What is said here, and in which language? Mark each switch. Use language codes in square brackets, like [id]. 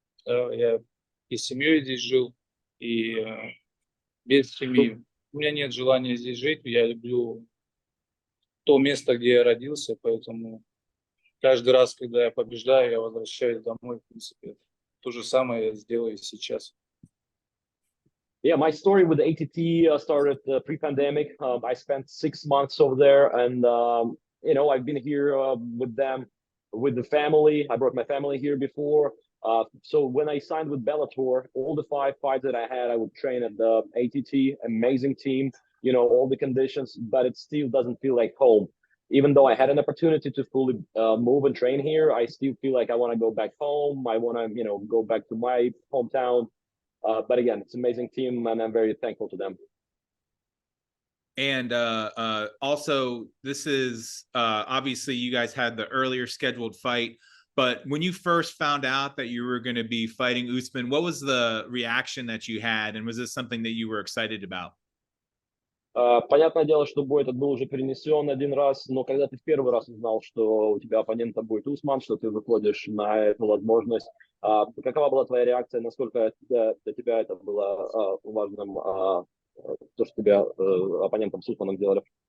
[ru] Я и с семьей здесь жил, и без семьи. У меня нет желания здесь жить. Я люблю то место, где я родился, поэтому каждый раз, когда я побеждаю, я возвращаюсь домой. В принципе, то же самое я сделаю и сейчас. [en] Yeah, my story with the ATT started pre-pandemic. I spent 6 months over there, and I've been here with them, with the family. I brought my family here before. So when I signed with Bellator, all the 5 fights that I had, I would train at the ATT. Amazing team, all the conditions, but it still doesn't feel like home. Even though I had an opportunity to fully move and train here, I still feel like I want to go back home. I want to, go back to my hometown. But again, it's an amazing team, and I'm very thankful to them. And also, this is obviously you guys had the earlier scheduled fight, but when you first found out that you were going to be fighting Usman, what was the reaction that you had, and was this something that you were excited about? [ru] Понятное дело, что бой этот был уже перенесен один раз, но когда ты в первый раз узнал, что у тебя оппонентом будет Усман, что ты выходишь на эту возможность, какова была твоя реакция, насколько для тебя это было важным, то, что тебя оппонентом с Усманом делали?